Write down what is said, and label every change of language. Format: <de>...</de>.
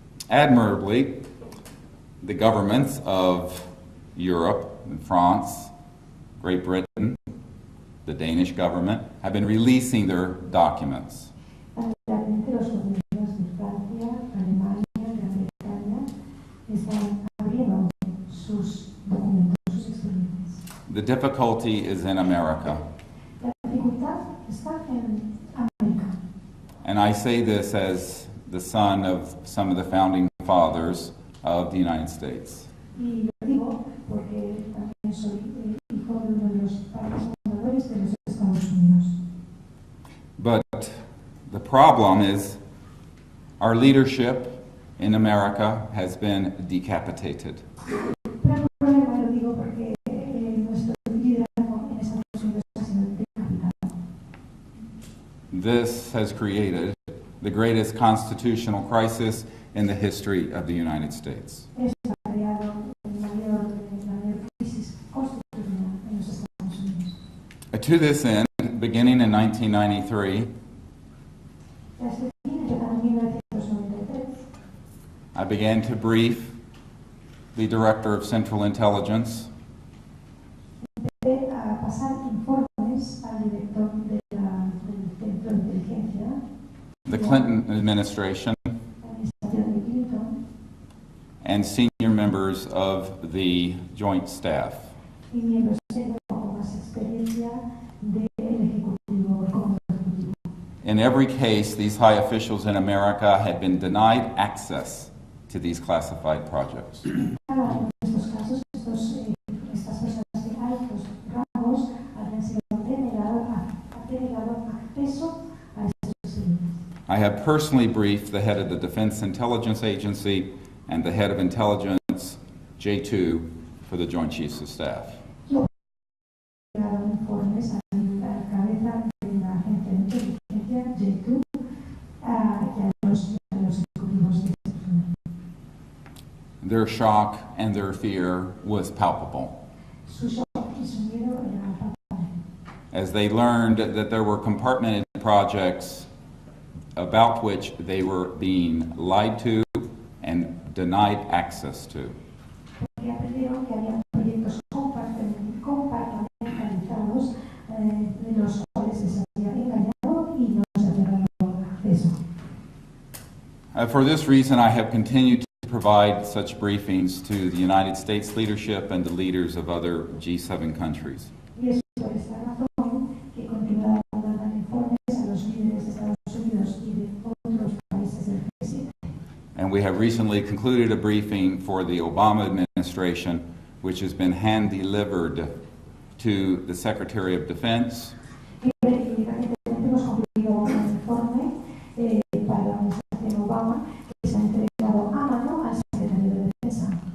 <en>Admirably, the governments of Europe and France, Great Britain, the Danish government, have been releasing their documents.</en> <es>Realmente los gobiernos de Francia, Alemania, Gran Bretaña están abriendo sus documentos, sus expedientes.</es> <en>The difficulty is in America.</en> <es>La dificultad está en América.</es> <en>And I say this as the son of some of the founding fathers of the United States.</en> <es>Y lo digo porque también soy hijo de uno de los padres fundadores de los Estados Unidos.</es> <en>But the problem is our leadership in America has been decapitated.</en> <es>Pero el problema lo digo porque nuestro liderazgo en Estados Unidos ha sido decapitado.</es> <en>This has created the greatest constitutional crisis in the history of the United States.</en> <es>Eso ha creado la mayor crisis constitucional en los Estados Unidos.</es> <en>To this end, beginning in 1993,</en> <es>Desde empezando en 1993,</es> <en>I began to brief the Director of Central Intelligence</en> <es>empecé a pasar informes al director del Centro de Inteligencia,</es> <en>the Clinton administration,</en> <es>la administración de Clinton,</es> <en>and senior members of the Joint Staff.</en> <es>y miembros con más experiencia del Ejecutivo, del Comando Ejecutivo.</es> <en>In every case, these high officials in America had been denied access to these classified projects.</en> <es>Cada uno de estos casos, estas personas de altos rangos habían sido denegado acceso a estos expedientes.</es> <en>I have personally briefed the head of the Defense Intelligence Agency and the head of Intelligence, J2, for the Joint Chiefs of Staff.</en> <es>Yo he dado informes a la cabeza de la agencia de inteligencia, J2, y a los ejecutivos de este plan.</es> <en>Their shock and their fear was palpable</en> <es>Su shock y su miedo era palpable.</es> <en>as they learned that there were compartmented projects about which they were being lied to and denied access to.</en> <es>Porque aprendieron que había proyectos compartimentalizados de los cuales se había engañado y no se había dado acceso.</es> <en>For this reason, I have continued to provide such briefings to the United States leadership and the leaders of other G7 countries.</en> <es>Y es por esta razón que he continuado dando informes a los líderes de Estados Unidos y de otros países del G7.</es> <en>And we have recently concluded a briefing for the Obama administration, which has been hand-delivered to the Secretary of Defense,</en> <es>Y recientemente hemos concluido un informe para la administración Obama que se ha entregado a mano al secretario de Defensa.</es>